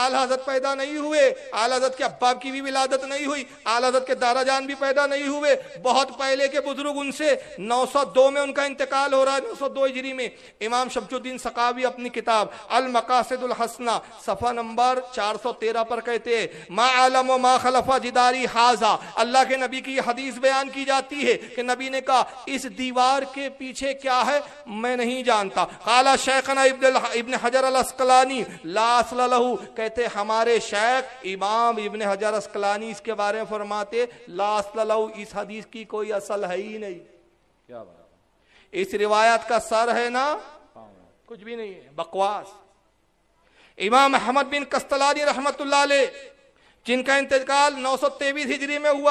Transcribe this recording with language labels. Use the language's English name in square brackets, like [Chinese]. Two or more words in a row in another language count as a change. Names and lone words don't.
[Urdu] اعلی حضرت پیدا نہیں ہوئے، اعلی حضرت کے ابا کی بھی ولادت نہیں ہوئی، اعلی حضرت کے دادا جان بھی پیدا نہیں ہوئے. بہت پہلے کے بزرگ ان سے 902 میں ان کا انتقال ہو رہا ہے. 902 ہجری میں امام شمس الدین سخاوی اپنی کتاب المقاصد الحسنہ صفحہ نمبر 413 پر کہتے ہیں [Arabic] ما علم و ما خلف جداری حاضا. [Urdu] اللہ کے نبی کی حدیث بیان کی جاتی ہے کہ نبی نے کہا اس دیوار کے پیچھے کیا ہے میں نہیں جانتا. [Arabic] قال شیخنا ابن حجر الاسقلانی لا اصل لہو، [Urdu] کہتے ہمارے شیخ امام ابن حجر اسقلانی اس کے بارے میں فرماتے [Arabic] لا اصل لہو، [Urdu] اس حدیث کی کوئی اصل ہے ہی نہیں. کیا بات؟ اس روایت کا سر ہے نا کچھ بھی نہیں ہے، بکواس. امام احمد بن قسطلانی [Arabic] رحمت اللہ علیہ [Urdu] جن کا انتقال 923 ہجری میں ہوا.